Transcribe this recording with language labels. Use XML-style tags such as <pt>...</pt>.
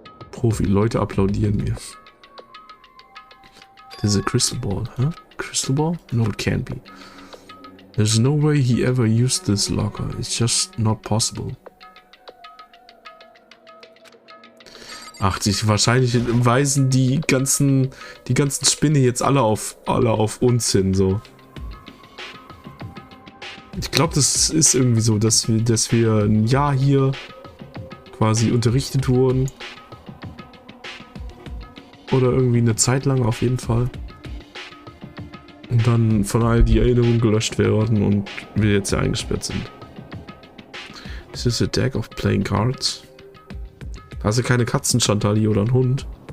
<de>Profi, Leute applaudieren mir.</de> <en>There's a crystal ball, huh? Crystal ball? No, it can't be. There's no way he ever used this locker. It's just not possible.</en> <de>Ach, wahrscheinlich weisen die ganzen Spinne jetzt alle auf uns hin, so. Ich glaube, das ist irgendwie so, dass wir ein Jahr hier quasi unterrichtet wurden. Oder irgendwie eine Zeit lang auf jeden Fall. Und dann von all die Erinnerungen gelöscht werden und wir jetzt ja eingesperrt sind.</de> <en>This is a deck of playing cards.</en> <de>Hast du keine Katzen, Chantali, oder einen Hund?</de>